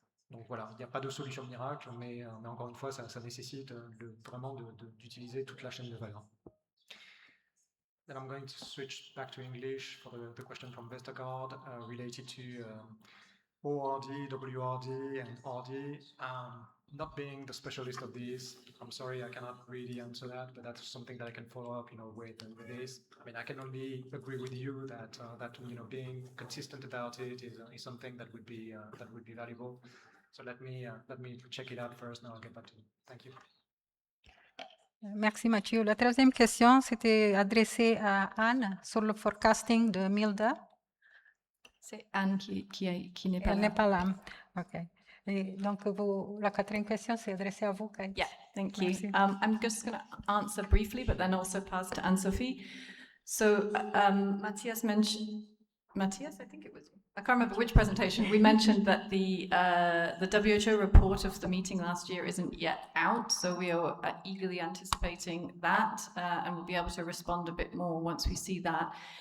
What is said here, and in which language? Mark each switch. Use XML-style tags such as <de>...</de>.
<fr>Donc voilà, il n'y a pas de solution miracle, mais encore une fois, ça nécessite vraiment d'utiliser toute la chaîne de valeur.</fr> <en>Then I'm going to switch back to English for the question from Vestergaard related to ORD, WRD, and RD. Not being the specialist of these, I'm sorry I cannot really answer that, but that's something that I can follow up, with this. I mean, I can only agree with you that being consistent about it is something that would be valuable. So let me check it out first, and I'll get back to you. Thank you.</en> <fr>Merci Mathieu. La troisième question, c'était adressée à Anne sur le forecasting de Milda. C'est Anne qui n'est pas là. Elle n'est pas là. OK. Et donc, la quatrième question, c'est adressée à vous, Kate.</fr> <en>Yeah, thank you.</en> <fr>Merci.</fr> <en>I'm just going to answer briefly, but then also pass to Anne-Sophie. So Matthias mentioned, I think it was, I can't remember which presentation, we mentioned that the WHO report of the meeting last year isn't yet out, so we are eagerly anticipating that, and we'll be able to respond a bit more once we see that.</en>